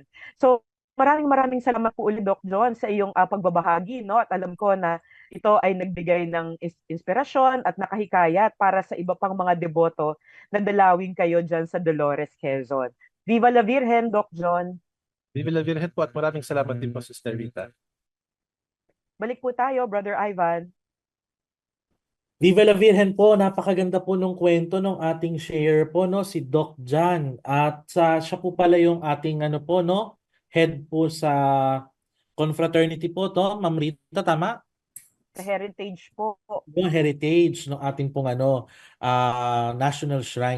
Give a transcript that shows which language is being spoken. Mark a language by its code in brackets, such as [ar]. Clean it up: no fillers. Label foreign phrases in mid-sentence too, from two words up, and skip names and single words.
[tl] So, maraming salamat po ulit, Doc John, sa iyong pagbabahagi, no, at alam ko na ito ay nagbigay ng inspirasyon at nakahikayat para sa iba pang mga deboto na dalawin kayo dyan sa Dolores, Quezon. [es] Viva la Virgen, Doc John. Viva la Virgen [tl] po at maraming salamat din po, Sister Rita. Balik po tayo, Brother Ivan. [es] Viva la Virgen [tl] po, napakaganda po nung kwento nung ating share po, no, si Doc Jan. At siya po pala yung ating ano po, no, head po sa confraternity po to, Ma'am Rita, tama? Sa heritage po. Yung heritage ng ating pong ano, [en] National Shrine.